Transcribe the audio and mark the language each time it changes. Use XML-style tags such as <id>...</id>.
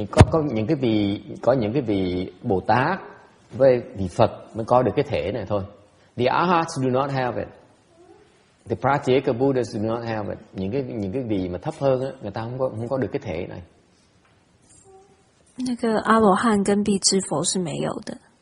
<vi>Có những cái vị Bồ Tát với vị Phật mới có được cái thể này thôi.</vi> <en>The Arhats do not have it. The Pratyeka Buddhas do not have it.</en> <vi>Những cái vị mà thấp hơn á, người ta không có được cái thể này.</vi> <zh>那个阿罗汉跟辟支佛是没有的。</zh>